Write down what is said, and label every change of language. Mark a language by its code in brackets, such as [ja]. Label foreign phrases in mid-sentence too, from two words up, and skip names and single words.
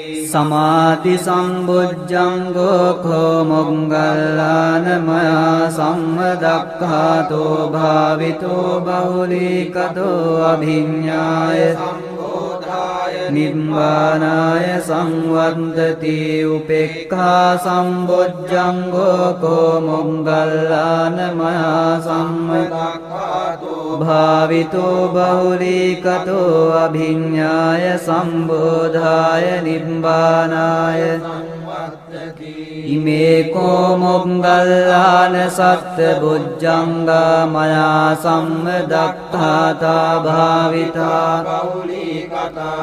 [pi] සමාධි සම්බුද්ධංගෝ කෝ මොග්ගල්ලාන මයා සම්මදක්ඛාතෝ භාවිතෝ බහුලීකතෝ අභිඤ්ඤාය සම්බෝධාය නිබ්බානාය සංවත්තති උපේක්ඛා සම්බුද්ධංගෝ කෝ මොග්ගල්ලාන මයා සම්මදක්ඛාතෝ භාවිතෝ බහුලීකතෝ අභිඤ්ඤාය සම්බෝධාය නිබ්බානාය සංවත්තති ඉමේ කෝ මොග්ගල්ලාන සත්ත බුද්ධංගා මයා සම්මදක්ඛාතා භාවිතා පෞලිකතා